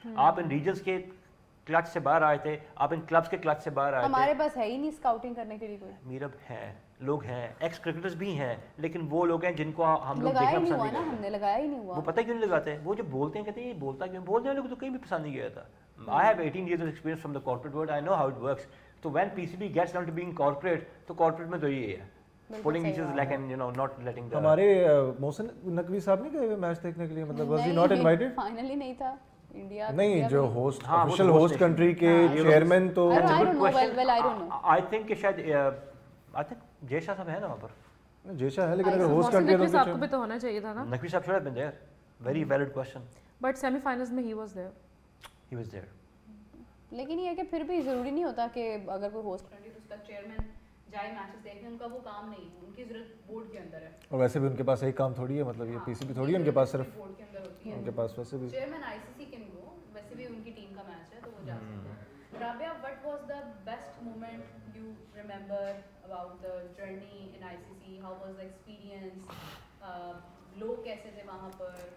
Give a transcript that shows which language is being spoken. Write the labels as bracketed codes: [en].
[ur] آپ ان ریجنس کے کلچ سے باہر آئے تھے, آپ ان کلبس کے کلچ سے باہر آئے تھے. ہمارے پاس ہے ہی نہیں اسکاؤٹنگ کرنے کے لیے کوئی. میرب ہیں, لوگ ہیں, ایکس کرکٹرز بھی ہیں, لیکن وہ لوگ ہیں جن کو ہم لوگ دیکھنا پسند نہیں کرتے. ہم نے لگایا ہی نہیں ہوا. وہ پتہ کیوں نہیں لگاتے, وہ جو بولتے ہیں کہتے ہیں یہ بولتا کیوں, بولتے ہیں لوگ تو کہیں بھی پسند نہیں کیا تھا. [en] I have 18 years of experience from the corporate world. I know how it works. So when PCB gets down to being corporate, [ur] تو corporate میں تو یہ ہے, [en] pulling each other's leg and not letting the [ur] ہمارے محسن نقوی صاحب نہیں گئے ہوئے میچ دیکھنے کے لیے, مطلب [en] was he not invited? [ur] Finally نہیں تھا انڈیا نہیں جو ہوسٹ آفیشیل ہوسٹ کنٹری کے چیئرمین تو [en] I don't know well I don't know. [ur] I think کہ شاید I think جے شاہ صاحب ہے نا وہاں پر. جے شاہ ہے لیکن اگر ہوسٹ کنٹری نقوی صاحب کو بھی تو ہونا چاہیے تھا نا. [en] نقوی صاحب should have been there. Very valid question. But semi finals میں he was there. He was there. [ur] لیکن یہ ہے کہ پھر بھی ضروری نہیں ہوتا کہ اگر کوئی ہوسٹ کنٹری تو اس کا چیئرمین جائے میچز دیکھنے, ان کا وہ کام نہیں ہے, ان کی ضرورت بورڈ کے اندر ہے. اور ویسے بھی ان کے پاس ایک کام تھوڑی ہے, مطلب یہ پی سی بی تھوڑی ہے ان کے پاس, صرف بورڈ کے اندر ہوتی ہے ان کے پاس ویسے بھی [en] chairman I C C can go, [ur] ویسے بھی ان کی ٹیم کا میچ ہے تو وہ جا سکتے ہیں. [en] Rabia, what was the best moment you remember about the journey in I C C? How was the experience? [ur] لوگ کیسے تھے وہاں پر؟